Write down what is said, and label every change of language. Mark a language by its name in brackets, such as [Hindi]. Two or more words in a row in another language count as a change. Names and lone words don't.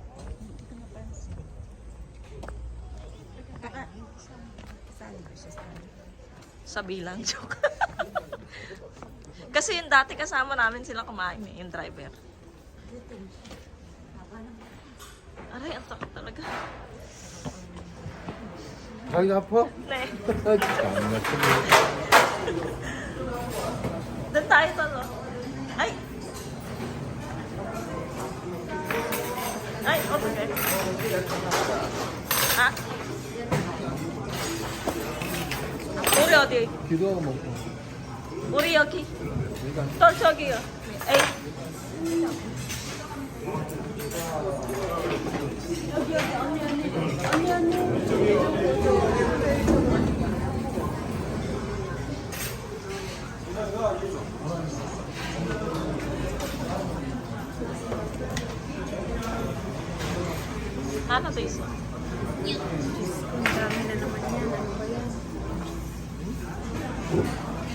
[Filipino] Sa bilang joke. Kasi yung dati kasama namin sila kumain yung driver. Aray, ang sakit talaga. [Korean] 자기가 아파? Ne. 참나 [Filipino] Doon tayo talo. Ay! Ay, okay. Ha? [Korean] 우리 어디? 기도하고 먹고 우리 여기. 그러니까 또 저기요. 에이. 하나 더 있어. [Filipino] Ang dami na naman yan. Ano ba yan?